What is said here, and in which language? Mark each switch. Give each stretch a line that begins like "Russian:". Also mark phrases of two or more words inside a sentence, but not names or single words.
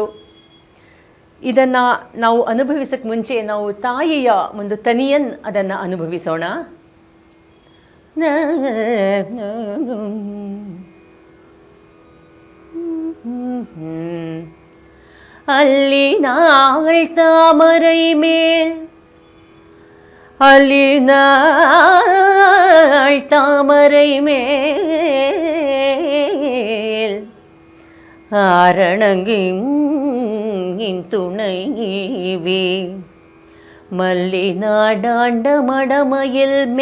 Kannada: ಇದನ್ನು ನಾವು ಅನುಭವಿಸೋಕ್ಕೆ ಮುಂಚೆ ನಾವು ತಾಯಿಯ ಒಂದು ತನಿಯನ್ ಅದನ್ನು ಅನುಭವಿಸೋಣ.
Tamil: ಅಲ್ಲಿ நாள் தாமரை மேல் ಅಲ್ಲಿ நாள் தாமரை மேல் ஆரணங்கின் துணைவி மல்லி நாடாண்ட மடமயில்